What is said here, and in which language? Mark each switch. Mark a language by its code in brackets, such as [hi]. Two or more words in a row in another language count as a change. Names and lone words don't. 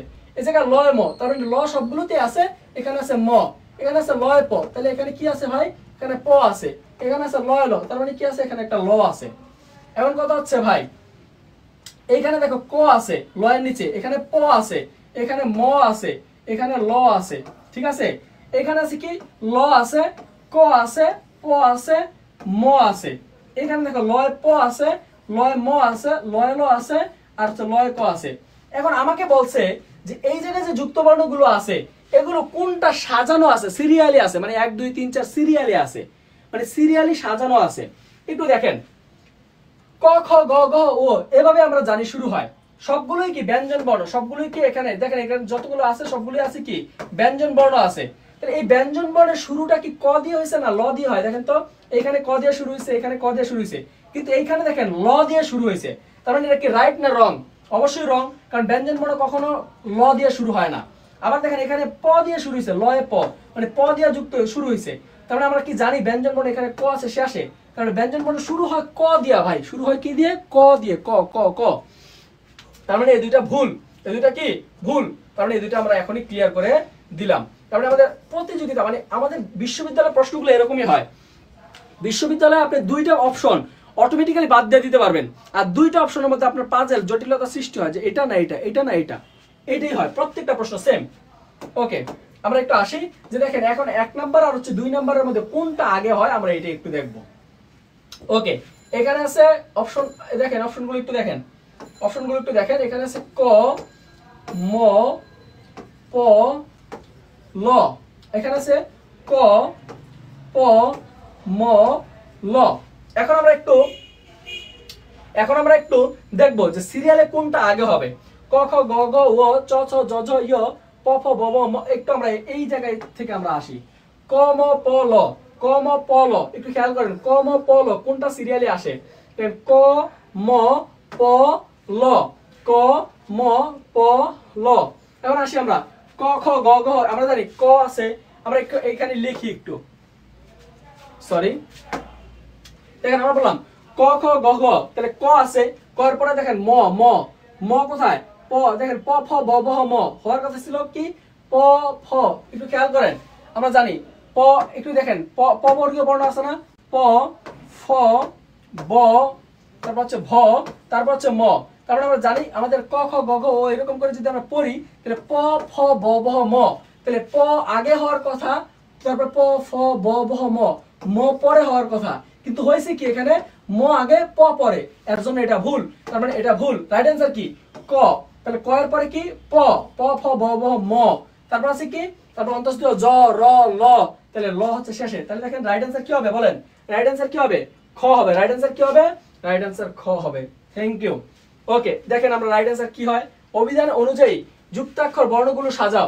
[bn] এই জায়গায় লয় ম, তার মানে ল সবগুলোতে আছে। এখানে আছে ম, এখানে আছে লয় প, তাহলে এখানে কি আছে ভাই? এখানে প আছে। এখানে আছে লয় ল, তার মানে কি আছে? এখানে একটা ল আছে। এমন কথা হচ্ছে ভাই, এইখানে দেখো ক আছে লয়ের নিচে, এখানে প আছে, এখানে ম আছে, এখানে ল আছে। ঠিক আছে, এখানে আছে কি? ল আছে, ক আছে, প আছে, ম আছে। এখানে দেখো লয় প আছে, লয় ম আছে, লয় ল আছে, আর হচ্ছে লয় ক আছে। এখন আমাকে বলছে যে এই জায়গায় যে যুক্ত বর্ণগুলো আছে এগুলো কোনটা সাজানো আছে, সিরিয়ালি আছে, মানে 1 2 3 4 সিরিয়ালি আছে, মানে সিরিয়ালি সাজানো আছে। একটু দেখেন ক খ গ ঘ ও এভাবে আমরা জানি শুরু হয়। সবগুলোই কি ব্যঞ্জন বর্ণ, সবগুলোই কি এখানে দেখেন, এখানে যতগুলো আছে সবগুলোই আছে কি ব্যঞ্জন বর্ণ আছে। তাহলে এই ব্যঞ্জন বর্ণের শুরুটা কি ক দিয়ে হয়েছে না ল দিয়ে হয়? দেখেন তো এখানে ক দিয়ে শুরু হয়েছে, এখানে ক দিয়ে শুরু হয়েছে, কিন্তু এইখানে দেখেন ল দিয়ে শুরু হয়েছে। তার মানে এটা কি রাইট না রং? অবশ্যই রং, কারণ ব্যঞ্জন বর্ণ কখনো ল দিয়ে শুরু হয় না। আবার দেখেন এখানে প দিয়ে শুরু হয়েছে, লয়ে প, মানে প দিয়ে যুক্ত শুরু হয়েছে। তার মানে আমরা কি জানি ব্যঞ্জন বর্ণ এখানে ক আছে শেষে, কারণ ব্যঞ্জন বর্ণ শুরু হয় ক দিয়া ভাই, শুরু হয় কি দিয়ে? ক দিয়ে, ক ক ক। তার মানে এই দুইটা ভুল, এই দুইটা কি ভুল। তার মানে এই দুইটা আমরা এখনই ক্লিয়ার করে দিলাম। তার মানে আমাদের প্রতিযোগিতা, মানে আমাদের বিশ্ববিদ্যালয়ের প্রশ্নগুলো এরকমই হয়। বিশ্ববিদ্যালয়ে আপনি দুইটা [en] option automatically [bn] বাদ দিয়ে দিতে পারবেন, আর দুইটা অপশনের মধ্যে আপনার পাজেল জটিলতা সৃষ্টি হয় যে এটা না এটা, এটা না এটা, এটাই হয় প্রত্যেকটা প্রশ্ন সেম। ওকে, আমরা একটু আসি যে দেখেন এখন 1 নাম্বার আর হচ্ছে 2 নাম্বারের মধ্যে কোনটা আগে হয় আমরা এটা একটু দেখব। ওকে, এখানে আছে অপশন, দেখেন অপশনগুলো একটু দেখেন, অপশনগুলো একটু দেখেন। এখানে আছে ক ম প ল, এখানে আছে ক প ম ল। এখন আমরা একটু দেখবো যে সিরিয়ালে কোনটা আগে হবে। ক খ গ ঘ ও চ ছ জ ঝ ই প ফ ব ভ ম। একটু আমরা এই জায়গায় থেকে আমরা আসি। ক ম প ল, ক ম প ল, একটু খেয়াল করেন ক ম প ল কোনটা সিরিয়ালে আসে? ক ম প ল, ক ম প ল। এখন আসি আমরা ক খ গ ঘ, আমরা জানি ক আছে, আমরা একটু এখানে লিখি একটু, সরি দেখেন আমরা বললাম ক খ গ ঘ, তাহলে ক আছে, ক এর পরে দেখেন ম ম, ম কোথায়? প, দেখেন প ফ ব ভ ম, হওয়ার কথা ছিল কি প ফ। একটু খেয়াল করেন আমরা জানি প, একটু দেখেন প, প বর্গীয় বর্ণ আছে না? প ফ ব, তারপর হচ্ছে ভ, তারপর হচ্ছে ম। তারপরে আমরা জানি আমাদের ক খ গ ঘ ও এরকম করে যদি আমরা পড়ি তাহলে প ফ ব ভ ম, তাহলে প আগে হওয়ার কথা, তারপর প ফ ব ভ ম, ম পরে হওয়ার কথা, কিন্তু হয়েছে কি এখানে ম আগে প পরে, এর জন্য এটা ভুল। তার মানে এটা ভুল। [en] right answer [bn] কি ক। তাহলে ক এর পরে কি প, প ফ ব ভ ম, তারপর আছে কি, তারপর অন্তস্থ জ র ল, তাহলে ল হচ্ছে শেষে। তাহলে দেখেন [en] right answer [bn] কি হবে বলেন? [en] right answer [bn] কি হবে? খ হবে। [en] right answer [bn] কি হবে? [en] right answer [bn] খ হবে। [en] thank you. [bn] ওকে, দেখেন আমরা [en] right answer [bn] কি হয়, অভিধান অনুযায়ী যুক্তাক্ষর বর্ণগুলো সাজাও।